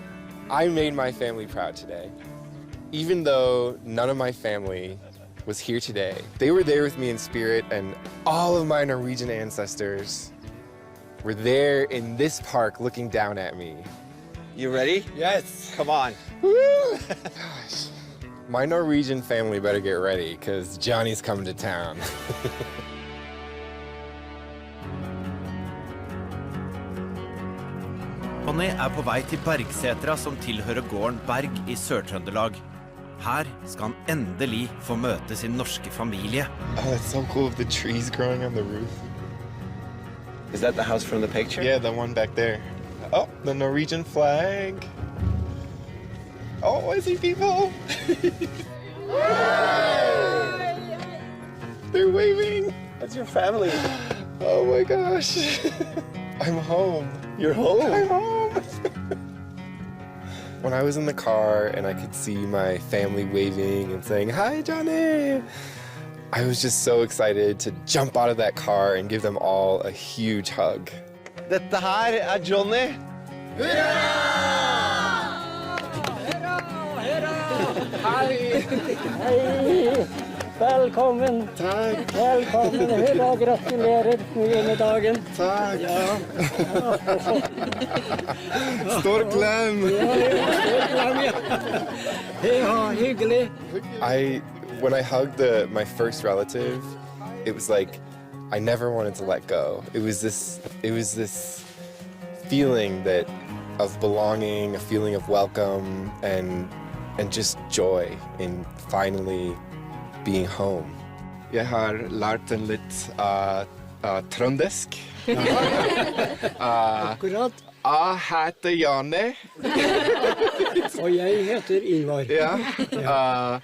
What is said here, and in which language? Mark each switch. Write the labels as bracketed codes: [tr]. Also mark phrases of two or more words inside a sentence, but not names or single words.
[en] I made my family proud today. Even though none of my family was here today, they were there with me in spirit, and all of my Norwegian ancestors were there in this park looking down at me. You ready? Yes. Come on. Woo! Gosh. My Norwegian family better get ready, because Johnny's coming to town. [no] Johnny er på vei til Bergsetra, som tilhører gården Berg i Sør-Trøndelag. Her skal han endelig få møte sin norske familie. [en] Oh, it's so cool with the trees growing on the roof. Is that the house from the picture? Yeah, the one back there. Oh, the Norwegian flag. Oh, I see people. They're waving. That's your family. Oh my gosh. I'm home. You're home? I'm home. When I was in the car and I could see my family waving and saying, "Hi, Johnny," I was just so excited to jump out of that car and give them all a huge hug. [no] Dette her er Johnny. Hei! Hei! Velkommen! Takk! Velkommen! Hurra, gratulerer med dagen! Takk! Ja. Stor klem! Stor klem, ja. Ja, hyggelig. [en] When I hugged my first relative, it was like I never wanted to let go. It was this feeling of belonging, a feeling of welcome, and just joy in finally being home. [no] Jeg har lært en litt trøndersk. Akkurat. Jeg heter Janne. Og jeg heter Ingvar. Ja.